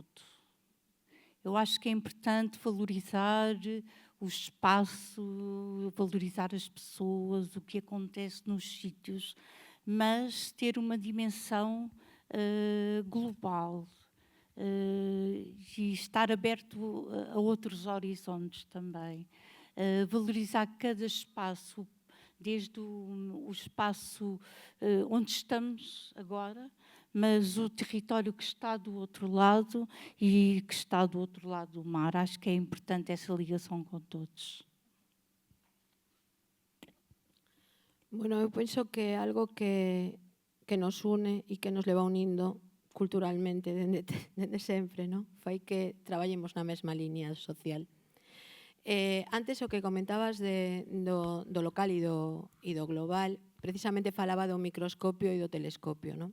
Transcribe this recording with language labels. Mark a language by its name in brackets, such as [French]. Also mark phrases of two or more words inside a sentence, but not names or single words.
[Portuguese] Eu acho que é importante valorizar o espaço, valorizar as pessoas, o que acontece nos sítios, mas ter uma dimensão global e estar aberto a outros horizontes também. Valorizar cada espaço, desde o espaço onde estamos agora, mas o território que está do outro lado e que está do outro lado do mar. Acho que é importante essa ligação com todos. [Galician] Bueno, eu penso que é algo que nos une e que nos leva unindo culturalmente dende sempre, non? Fai que traballemos na mesma liña social. Antes o que comentabas do local e do global, precisamente falaba do microscopio e do telescopio, non?